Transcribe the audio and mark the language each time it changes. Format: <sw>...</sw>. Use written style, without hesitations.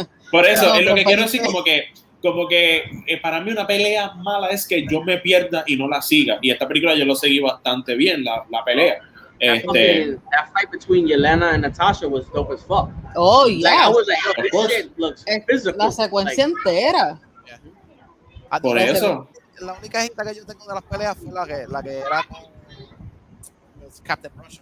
<es>Por eso, es lo que quiero decir, como que para mí una pelea mala es que yo me pierda y no la siga. Y esta película yo lo seguí bastante bien, la pelea.</es> <en>That fight between Yelena and Natasha was dope as fuck. Oh, yeah. Like, I was like, yo, this shit looks physical.</en> <es>La secuencia entera. Por eso. La única hita que yo tengo de las peleas fue la que era con Captain Russia.</es>